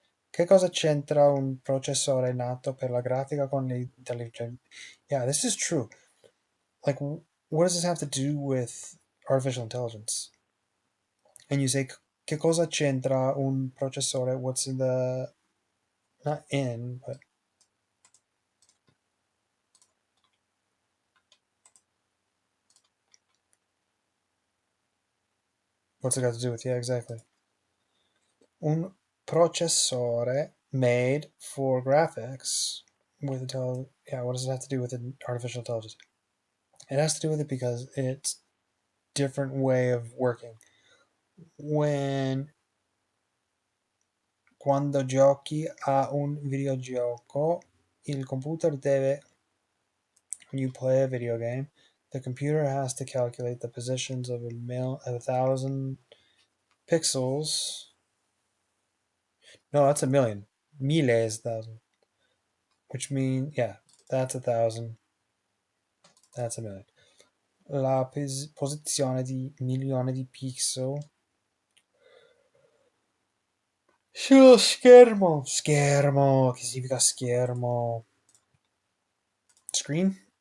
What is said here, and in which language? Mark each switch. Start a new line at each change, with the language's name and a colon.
Italian: Che cosa c'entra un processore nato per la grafica con l'intelligenza?
English: Yeah, this is true. Like, what does this have to do with artificial intelligence? And you say,
Italian: che cosa c'entra un processore?
English: What's in the, not in, but what's it got to do with? Yeah, exactly.
Italian: Un processore
English: made for graphics with yeah, what does it have to do with artificial intelligence? It has to do with it because it's different way of working.
Italian: Quando giochi a un videogioco, il computer deve
English: when you play a video game, the computer has to calculate the positions of a thousand pixels. No, that's a million. Mille is a thousand, which means yeah, that's a thousand. That's a million.
Italian: La posizione di milione di pixel sullo schermo. Schermo. Che significa schermo?
English: Screen?